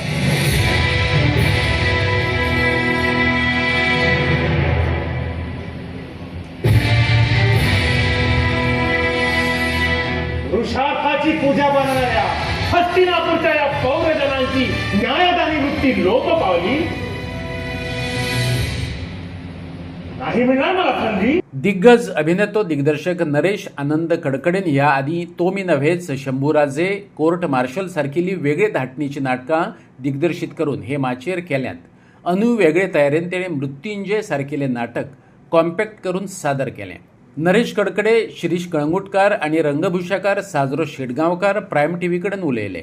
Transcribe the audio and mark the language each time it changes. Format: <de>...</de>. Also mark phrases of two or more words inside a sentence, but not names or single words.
<mr>पुरुषार्थाची पूजा बनणाऱ्या हस्तिनापूरच्या या पौरजनांची न्यायदानी वृत्ती लोप पावली नाही मिळणार मला संधी.</mr> <kok>दिग्गज अभिनेतो दिग्दर्शक नरेश आनंद कडकडेन ह्या आधी तो मी नव्हेच, शंभूराजे, कोर्ट मार्शल सारखिली वेगळे धाटणीची नाटकां दिग्दर्शित करून हे माचेर केल्यांत. अनु वेगळे तयारेन तेणे मृत्युंजय सारकेले नाटक कॉम्पॅक्ट करून सादर केलें. नरेश कडकडे, शिरीष कळंगुटकार आणि रंगभूषाकार साजरो शेटगांवकार प्रायम टीव्ही कडेन उलयले.</kok>